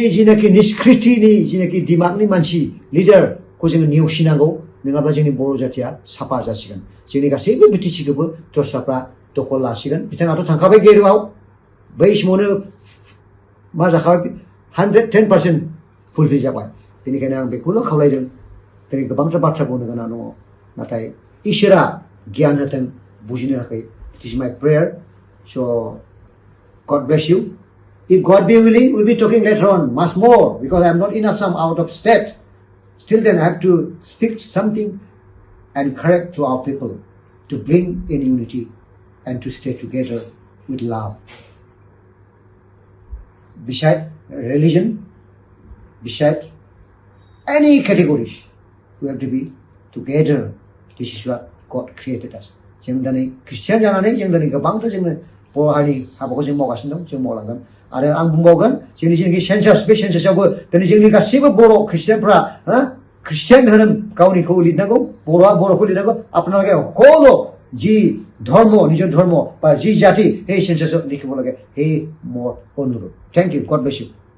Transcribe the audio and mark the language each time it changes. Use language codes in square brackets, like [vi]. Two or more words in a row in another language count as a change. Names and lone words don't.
[brx] जेनाखि निष्कृतिनि जेनाखि दिमागनि मानसि लिडारखौ जोङो नेवसिनांगौ नङाब्ला जोंनि बर' जातिया साफा जासिगोन जोंनि गासैबो बिटिसिखौबो दस्राफ्रा दखल लासिगोन बिथाङाथ' थांखाबाय गेरुआव बै समावनो मा जाखाबाय 110% फुलफिल जाबाय बेनिखायनो आं बेखौल' खावलायदों दिनै गोबांथार बाथ्रा बुंनो गोनां दङ नाथाय इसोरा गियान होथों बुजिनो थाखाय [en] it is my prayer so' God bless you. If God be willing, we'll be talking later on much more because I'm not in Assam, out of state. Still then I have to speak something and correct to our people to bring in unity and to stay together with love. Beside religion, beside any categories, we have to be together. This is what God created us. [brx] जों दिनै ख्रिस्टियान जानानै जों दिनै गोबांथार जोङो बर' हारिनि हाबाखौ जों मावगासिनो दं जों मावलांगोन आरो आं बुंबावगोन जोंनि जेनाखि सेन्सास बे सेन्सासआवबो दिनै जोंनि गासैबो बर' ख्रिस्टियानफ्रा ख्रिस्टियान धोरोम गावनिखौ लिरनांगौ बर'आ बर'खौ लिरनांगौ [as] আপোনালোকে সকলো যি ধৰ্ম নিজৰ ধৰ্ম বা যি জাতি সেই সেন্সাসত লিখিব লাগে সেই মোৰ অনুৰোধ [en] thank you God bless you